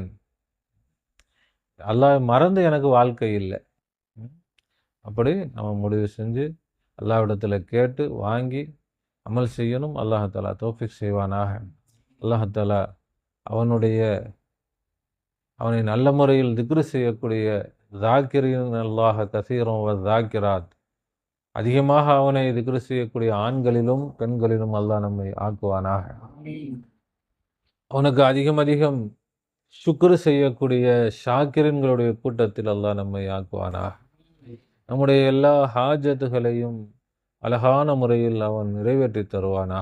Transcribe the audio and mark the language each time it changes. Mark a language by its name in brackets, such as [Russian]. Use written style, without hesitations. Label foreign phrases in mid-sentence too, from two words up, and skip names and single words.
[Tamil] அல்லாஹ்வை மறந்து எனக்கு வாழ்க்கை இல்லை. அப்படி நம்ம முடிவு செஞ்சு அல்லாஹ்விடத்தில் கேட்டு வாங்கி அமல் செய்யணும். [Arabic] الله تعالى [Tamil] தௌஃபீக் செய்வானாக. [Arabic] الله تعالى [Tamil] அவனை நல்ல முறையில் திக்ரு செய்யக்கூடிய [Arabic] ذاكرين الله كثيرا والذاكرات [Tamil] அதிகமாக அவனை திக்ரு செய்யக்கூடிய ஆண்களிலும் பெண்களிலும் அல்லாஹ் நம்மை ஆக்குவானாக. அவனுக்கு அதிகம் சுக்ரு செய்யக்கூடிய ஷாக்கிரன்களுடைய கூட்டத்தில் அல்லாஹ் நம்மை ஆக்குவானாக. நம்முடைய எல்லா ஹாஜத்துகளையும் அழகான முறையில் அவன் நிறைவேற்றி தருவானாக.